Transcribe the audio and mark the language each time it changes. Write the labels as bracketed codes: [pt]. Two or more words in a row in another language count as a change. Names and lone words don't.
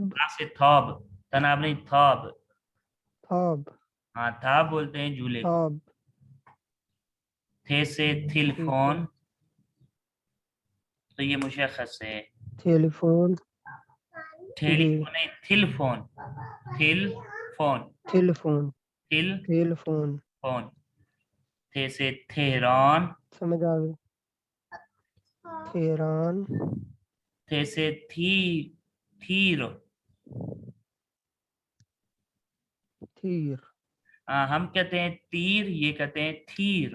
[ur] سے تھاب. تناب نہیں تھاب. تھاب. ہاں تھاب بولتے ہیں جھولے کو. تھاب. تھے سے تھل ٹھیک ہے. فون. تو یہ مشخص ہے. ٹیلی فون. ٹھیلی جی. فون نہیں تھل فون. تھل فون. ٹیلی فون. تھل ٹیلی فون. فون. تھے سے تہران. سمجھ آ گئی. تہران. تھے سے تھیر. تیر. ہم کہتے ہیں تیر یہ کہتے ہیں تھیر.